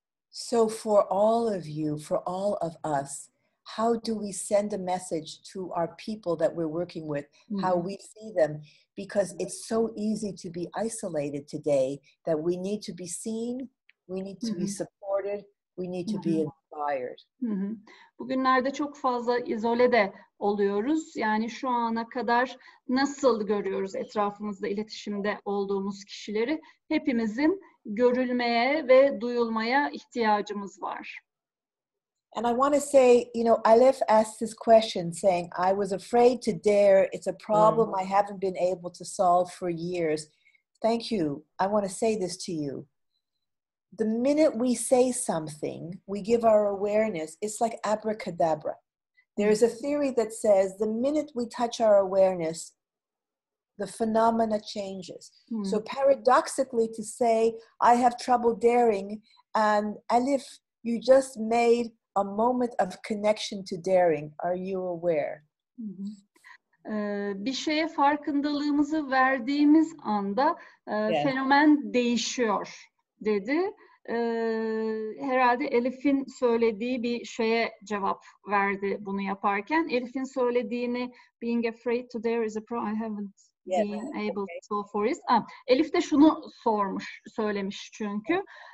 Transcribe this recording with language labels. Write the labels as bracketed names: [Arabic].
[English] So for all of you, for all of us, how do we send a message to our people that we're working with, how we see them? Because it's so easy to be isolated today that we need to be seen, we need to be supported, we need to be inspired. [Turkish] Bugünlerde çok fazla izole de oluyoruz. Yani şu ana kadar nasıl görüyoruz etrafımızda iletişimde olduğumuz kişileri? Hepimizin görülmeye ve duyulmaya ihtiyacımız var. [English] And I want to say, you know, Aleph asked this question saying, I was afraid to dare. It's a problem I haven't been able to solve for years. Thank you. I want to say this to you. The minute we say something, we give our awareness. It's like abracadabra. There's a theory that says the minute we touch our awareness, the phenomena changes. So paradoxically to say, I have trouble daring, and Aleph, you just made a moment of connection to daring. Are you aware? [Turkish] Bir şeye farkındalığımızı verdiğimiz anda fenomen değişiyor dedi. Herhalde Elif'in söylediği bir şeye cevap verdi bunu yaparken. Elif'in söylediğini [English] being afraid to dare is a problem I haven't been able to for it. [Turkish] Elif de şunu söylemiş çünkü.